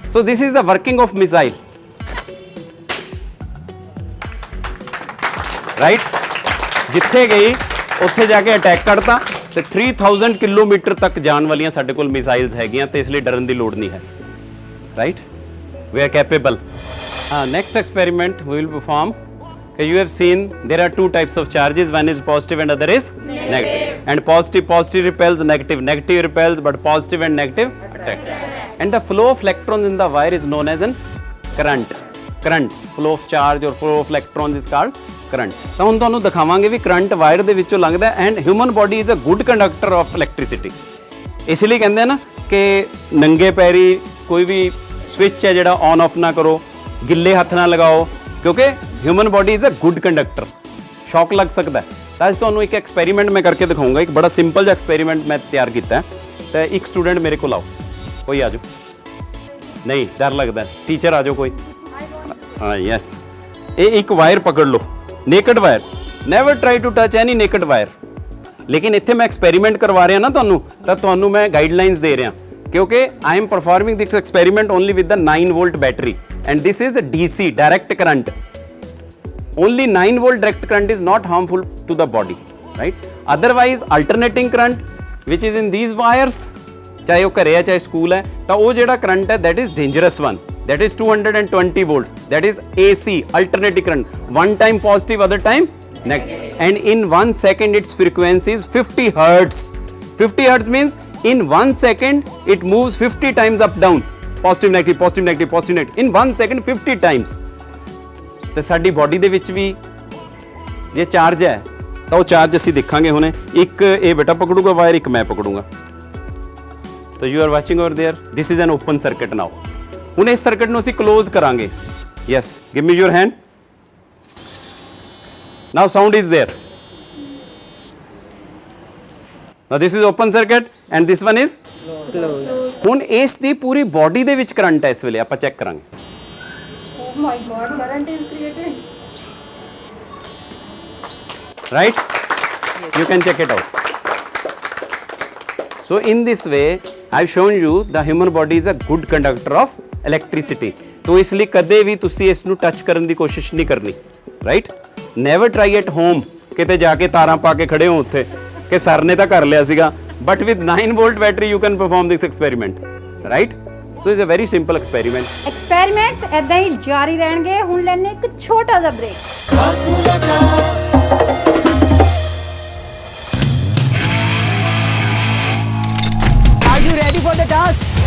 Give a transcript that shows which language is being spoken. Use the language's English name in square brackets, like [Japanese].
[English] So this is the working of missile, right. [Punjabi] ਜਿੱਥੇ ਗਈ ਉੱਥੇ ਜਾ ਕੇ ਅਟੈਕ ਕਰਤਾ ਤੇ 3000 ਕਿਲੋਮੀਟਰ ਤੱਕ ਜਾਣ ਵਾਲੀਆਂ ਸਾਡੇ ਕੋਲ ਮਿਜ਼ਾਈਲਸ ਹੈਗੀਆਂ ਤੇ ਇਸ ਲਈ ਡਰਨ ਦੀ ਲੋੜ ਨਹੀਂ ਹੈ, right. [English] We are capable. Next experiment we will perform. You have seen there are two types of charges, one is positive and other is negative. And positive repels, negative repels, but positive and negative attract. And the flow of electrons in the wire is known as an current. Flow of charge or flow of electrons is called current. [Punjabi] ਤਾਂ ਹੁਣ ਤੁਹਾਨੂੰ ਦਿਖਾਵਾਂਗੇ ਵੀ current wire ਦੇ ਵਿੱਚੋਂ ਲੰਘਦਾ [English] And human body is a good conductor of electricity. [Punjabi] ਇਸ ਲਈ ਕਹਿੰਦੇ ਆ ਨਾ ਕਿ ਨੰਗੇ ਪੈਰੀ ਕੋਈ ਵੀ ਸਵਿਚ ਹੈ ਜਿਹੜਾ ਔਨ ਆਫ ਨਾ ਕਰੋ, ਗਿੱਲੇ ਹੱਥ ਨਾ ਲਗਾਓ, ਕਿਉਂਕਿ [English] Human body is a good conductor. [Punjabi] ਸ਼ੌਕ ਲੱਗ ਸਕਦਾ। ਤਾਂ ਅੱਜ ਤੁਹਾਨੂੰ ਇੱਕ ਐਕਸਪੈਰੀਮੈਂਟ ਮੈਂ ਕਰਕੇ ਦਿਖਾਊਂਗਾ। ਇੱਕ ਬੜਾ ਸਿੰਪਲ ਜਿਹਾ ਐਕਸਪੈਰੀਮੈਂਟ ਮੈਂ ਤਿਆਰ ਕੀਤਾ। ਤਾਂ ਇੱਕ ਸਟੂਡੈਂਟ ਮੇਰੇ ਕੋਲ ਆਓ, ਕੋਈ ਆ ਜਾਓ। ਨਹੀਂ, ਡਰ ਲੱਗਦਾ। ਟੀਚਰ ਆ ਜਾਓ ਕੋਈ। ਹਾਂ, ਯੈਸ। ਇਹ ਇੱਕ ਵਾਇਰ ਪਕੜ ਲਓ, [English] Naked wire. Never try to touch any naked wire. [Punjabi] ਲੇਕਿਨ ਇੱਥੇ ਮੈਂ ਐਕਸਪੈਰੀਮੈਂਟ ਕਰਵਾ ਰਿਹਾ ਨਾ ਤੁਹਾਨੂੰ, ਤਾਂ ਤੁਹਾਨੂੰ ਮੈਂ ਗਾਈਡਲਾਈਨਸ ਦੇ ਰਿਹਾ ਕਿਉਂਕਿ [English] I am performing this experiment only with the 9 volt battery and this is a DC, direct current. Only 9 volt direct current is not harmful to the body, right? Otherwise alternating current which is in these wires [Punjabi] ਚਾਹੇ ਉਹ ਘਰੇ ਹੈ ਚਾਹੇ school ਹੈ, ਤਾਂ ਉਹ ਜਿਹੜਾ current ਹੈ [English] that is dangerous one, that is 220 volts, that is AC, alternating current, one time positive, other time negative, and in 1 second its frequency is 50 hertz. 50 hertz means in 1 second it moves 50 times up down, positive negative positive negative positive negative, in 1 second 50 times. [Punjabi] ਤੇ ਸਾਡੀ body ਦੇ ਵਿੱਚ ਵੀ ਜੇ charge ਹੈ ਤਾਂ ਉਹ charge ਅਸੀਂ ਦੇਖਾਂਗੇ ਹੁਣੇ। ਇੱਕ ਇਹ ਬੇਟਾ ਪਕੜੂਗਾ ਵਾਇਰ, ਇੱਕ ਮੈਂ ਪਕੜੂੰਗਾ। ਤਾਂ [English] You are watching over there, this is an open circuit now. [Punjabi] ਹੁਣ ਇਸ ਸਰਕਟ ਨੂੰ ਅਸੀਂ ਕਲੋਜ਼ ਕਰਾਂਗੇ। [English] Yes, give me your hand. Now sound is there. Now this is open circuit and this one is close. [Punjabi] ਹੁਣ ਇਸ ਦੀ ਪੂਰੀ body ਦੇ ਵਿੱਚ current ਹੈ ਇਸ ਵੇਲੇ, ਆਪਾਂ ਚੈੱਕ ਕਰਾਂਗੇ। [English] Oh my God, current is created. Right? You can check it out. So in this way, I've shown you the human body is a good conductor of electricity. [Punjabi] तो इसलिए कदे भी तुसी इसनू टच करन दी कोशिश नहीं करनी, right? [English] Never try at home [Punjabi] किते जाके तारां पा के खड़े हो उत्थे कि सर ने तां कर लिया सीगा, [English] but with 9 volt battery you can perform this experiment, right? So it's a very simple experiment. [Punjabi] Experiments ਐਦਾਂ ਹੀ ਜਾਰੀ ਰਹਿਣਗੇ। ਹੁਣ ਲੈਣੇ ਇੱਕ ਛੋਟਾ ਜਿਹਾ ਬ੍ਰੇਕ। [Hindi] खास मुलाकात [English] Are you ready for the task?